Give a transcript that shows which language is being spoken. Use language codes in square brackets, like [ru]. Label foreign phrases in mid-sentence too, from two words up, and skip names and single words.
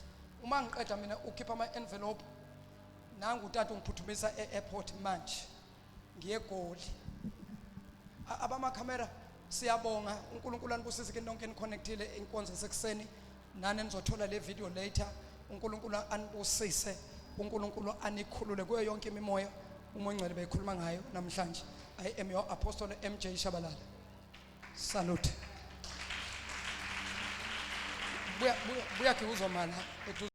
[zu] Uma ngiqeda mina ukhipha ama envelope nangu utata ungiphuthumisa e-airport manje ngiye eGoli. Abama camera siyabonga uNkulunkulu anibusise nonke niconnectile inkonzo sekuseni nani nizothola le [en] video later. [zu] uNkulunkulu anibusise, uNkulunkulu anikhulule kuyo yonke imimoya umoya ngcwele beyikhuluma ngayo namhlanje. [en] I am your apostle MJ Shabalala. Salute. [zu] Buya ke uzomala